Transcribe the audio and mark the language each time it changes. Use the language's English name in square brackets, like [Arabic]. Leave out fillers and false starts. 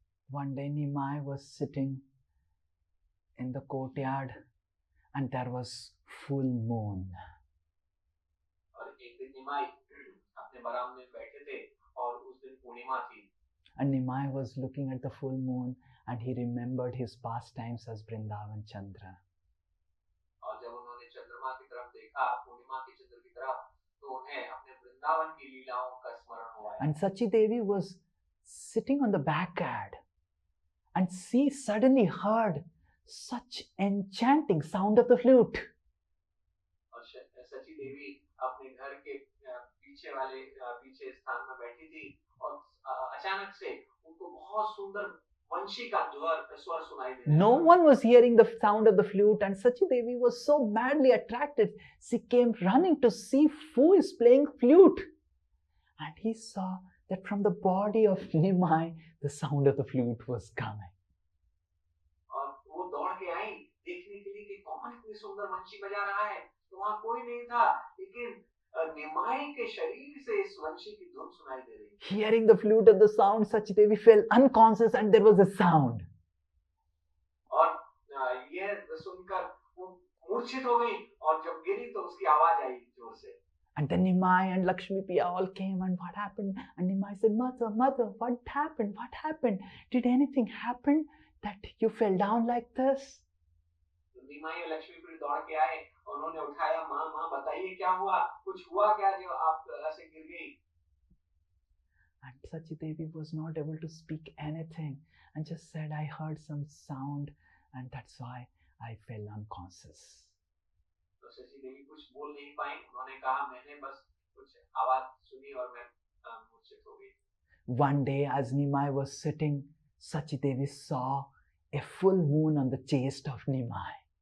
[English] One day Nimai was sitting in the courtyard and there was full moon. [Hindi] और एक दिन निमाई अपने बरामदे में बैठे थे और उस दिन पूर्णिमा थी। [English] And Nimai was looking at the full moon and he remembered his pastimes as Vrindavan Chandra. [Hindi] और जब उन्होंने चंद्रमा की तरफ देखा, पूर्णिमा के चंद्र की तरफ, तो उन्हें अपने वृंदावन की लीलाओं का स्मरण हुआ। [English] And Sachi Devi was sitting on the backyard and she suddenly heard such enchanting sound of the flute. [Hindi] और सची देवी अपने घर के पीछे स्थान में बैठी थी, और अचानक से उनको बहुत सुंदर वंशी का स्वर सुनाई दे रहा था। [English] No one was hearing the sound of the flute, and Sachi Devi was so madly attracted, she came running to see who is playing flute. And he saw that from the body of Nimai, the sound of the flute was coming. [Hindi] और वो दौड़ के आई देखने के लिए कि कौन इतनी सुंदर वंशी बजा रहा है, तो वहां कोई नहीं था, लेकिन निमाई के शरीर से इस वंशी की धुन सुनाई दे रही। [English] Hearing the flute and the sound, Sachi Devi fell unconscious and there was a sound. [Hindi] और ये सुनकर वो मूर्छित हो गई, और जब गिरी तो उसकी आवाज आई जोर से। [English] And then Nimai and Lakshmi Priya all came, and what happened? And Nimai said, Mother, what happened? What happened? Did anything happen that you fell down like this? [Hindi] निमाई और लक्ष्मी प्रिया दौड़ के आए, उन्होंने उठाया, माँ बताइए क्या हुआ, कुछ हुआ क्या जो आप ऐसे गिर गई? [English] And Sachi Devi was not able to speak anything and just said, I heard some sound and that's why I fell unconscious. [Hindi] तो सची देवी कुछ बोल नहीं पाई, उन्होंने कहा मैंने बस कुछ आवाज सुनी और मैं मूर्छित हो गई। [English] One day as Nimai was sitting, Sachi Devi saw a full moon on the chest of Nimai.